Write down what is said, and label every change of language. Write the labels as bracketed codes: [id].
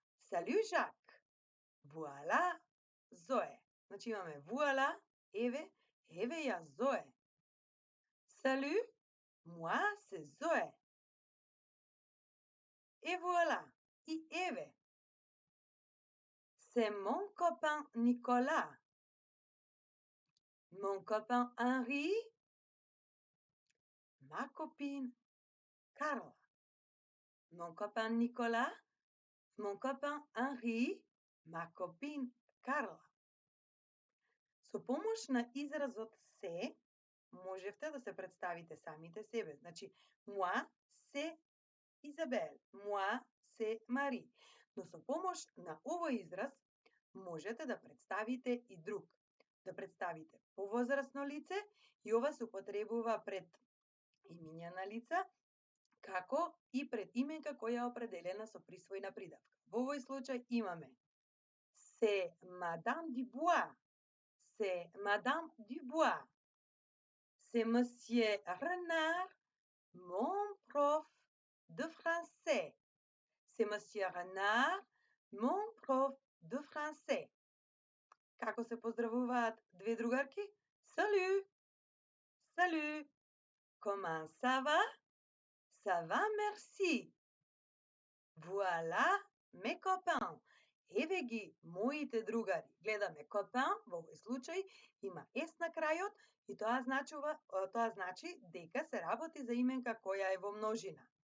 [fr] Salut Jacques! Voilà, Zoe. [mk] Значи имаме voilà, еве ја Zoe. [fr] Salut, moi c'est Zoe. Et voilà, [mk] и еве. [fr] C'est mon copain Nicolas. Mon copain Henri. Ma copine Carla. Mon copain Nicolas. Mon copain Henri. Ma copine Carla. [mk] Со помош на изразот се, можевте да се представите самите себе. [fr] Значи, moi, c'est Изабел, moi, c'est Мари. [mk] Но со помош на овој израз, можете да представите и друг. Да представите повозрасно лице и ова се употребува пред имиња на лица, како и пред именка која е определена со присвојна придавка. Во овој случај имаме [fr] c'est Madame Dubois, c'est Madame Dubois, c'est Monsieur Renard, mon prof de français. C'est Monsieur Renard, mon prof de français. [mk] Како се поздравуваат две другарки? [fr] Salut! Salut! Comment ça va? Ça va, merci. Voilà mes copains. [mk] Еве ги моите другари. Гледаме copain, во овој случај има S на крајот и тоа значи дека се работи за именка која е во множина.